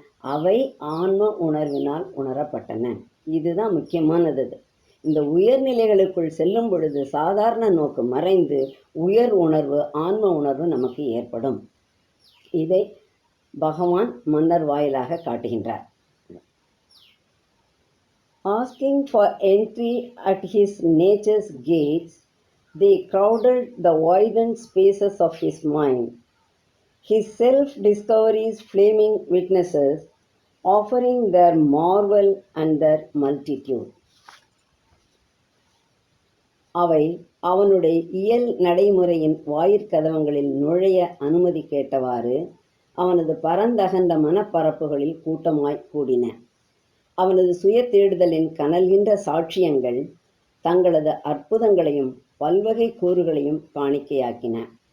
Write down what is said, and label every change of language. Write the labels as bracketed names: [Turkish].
[Tamil] அவை ஆன்ம உணர்வினால் உணரப்பட்டன. இதுதான் முக்கியமானது. இந்த உயர்நிலைகளுக்குள் செல்லும் பொழுது சாதாரண நோக்கு மறைந்து உயர் உணர்வு, ஆன்ம உணர்வு நமக்கு ஏற்படும். இதை பகவான் மன்னர் வாயிலாக காட்டுகின்றார். [English] Asking for entry at his nature's gates, they crowded the widened spaces of his mind. His self-discovery's flaming witnesses, offering their marvel and their multitude. [Tamil] அவை அவனுடைய இயல் நடைமுறையின் வாயிற்கதவங்களில் நுழைய அனுமதி கேட்டவாறு அவனது பரந்தகண்ட மனப்பரப்புகளில் கூட்டமாய் கூடின. அவனது சுய தேடுதலின் கனல்கின்ற சாட்சியங்கள் தங்களது அற்புதங்களையும் பல்வகை கூறுகளையும் காணிக்கையாக்கின.